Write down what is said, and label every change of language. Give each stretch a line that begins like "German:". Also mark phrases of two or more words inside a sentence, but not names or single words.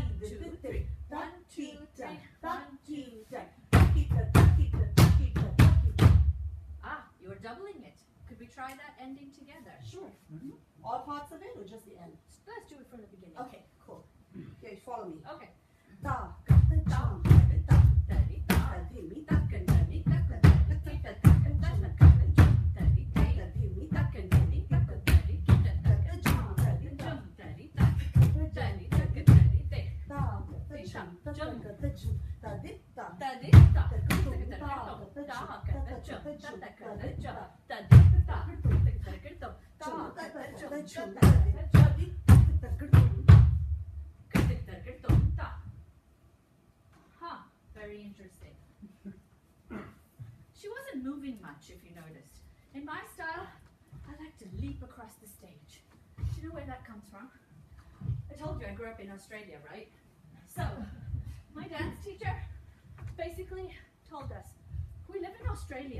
English: 2, 3. 1, 2, 3. 1, 2, 3. Ah, you're doubling it. Could we try that ending together? Sure. All parts of it or just the end? Let's do it from the beginning. Okay, cool. Okay, follow me. Okay. Ta, kata, jam, tari, ta. Tari, ta. Taka, dhimi, takan, tari, taka, Kita, taka, taka, taka, jum, tari, taka, ta. dhimi, Taka, takan, tari, taka, tari, kita, taka, jam, tari, ta. jum, tari, ta. Tari, taka, tari, te. Ta, kata, jam, ta, Jam. kata, jum, ta, dit, ta. Tari, ta. Taka, Taka, tum, taka, ta, tum. kata, Ta, jum, kata, taka, jum, kata, ta, jum, taka, ta, ta, dit, jum. ta. Ta, di, ta. Taka, taka, tum. Ta, Jum, kata, taka, jum, kata, ta, jum, taka, ta, dit, ta, dit, taka, tum. taka, taka, tum, ta. Huh, very interesting. She wasn't moving much, if you noticed. In my style, I like to leap across the stage. Do you know where that comes from? I told you I grew up in Australia, right? So, my dance teacher basically told us, we live in Australia.